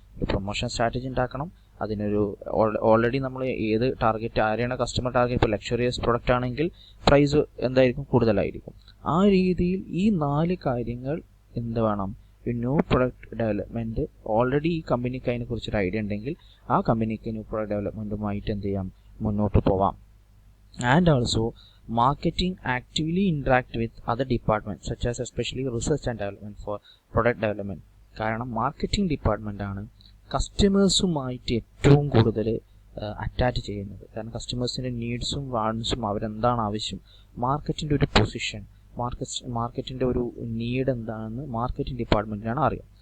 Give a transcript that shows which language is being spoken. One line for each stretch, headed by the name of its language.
Malayalam: ഒരു promotion strategy ഉണ്ടാക്കണം. അതിനൊരു ഓൾറെഡി നമ്മൾ ഏത് ടാർഗറ്റ്, ആരെയാണ് കസ്റ്റമർ ടാർഗറ്റ്, ഇപ്പോൾ ലക്ഷറിയസ് പ്രൊഡക്റ്റ് ആണെങ്കിൽ പ്രൈസ് എന്തായിരിക്കും, കൂടുതലായിരിക്കും. ആ രീതിയിൽ ഈ 4 കാര്യങ്ങൾ എന്ത് വേണം, ഒരു ന്യൂ പ്രൊഡക്റ്റ് ഡെവലപ്മെൻറ്റ് ഓൾറെഡി ഈ കമ്പനിക്ക് അതിനെക്കുറിച്ചൊരു ഐഡിയ ഉണ്ടെങ്കിൽ ആ കമ്പനിക്ക് ന്യൂ പ്രൊഡക്റ്റ് ഡെവലപ്മെൻറ്റുമായിട്ട് എന്ത് ചെയ്യാം, മുന്നോട്ട് പോവാം.
English: And also marketing actively interact with other departments such as especially research and development for product development.
Malayalam: കാരണം മാർക്കറ്റിംഗ് ഡിപ്പാർട്ട്മെൻ്റ് ആണ് കസ്റ്റമേഴ്സുമായിട്ട് ഏറ്റവും കൂടുതൽ അറ്റാച്ച് ചെയ്യുന്നത്. കാരണം കസ്റ്റമേഴ്സിൻ്റെ നീഡ്സും വാണ്ട്സും അവരെന്താണ് ആവശ്യം, മാർക്കറ്റിൻ്റെ ഒരു പൊസിഷൻ, മാർക്കറ്റിൻ്റെ ഒരു നീഡ് എന്താണെന്ന് മാർക്കറ്റിംഗ് ഡിപ്പാർട്ട്മെൻറ്റിനാണ് അറിയാം.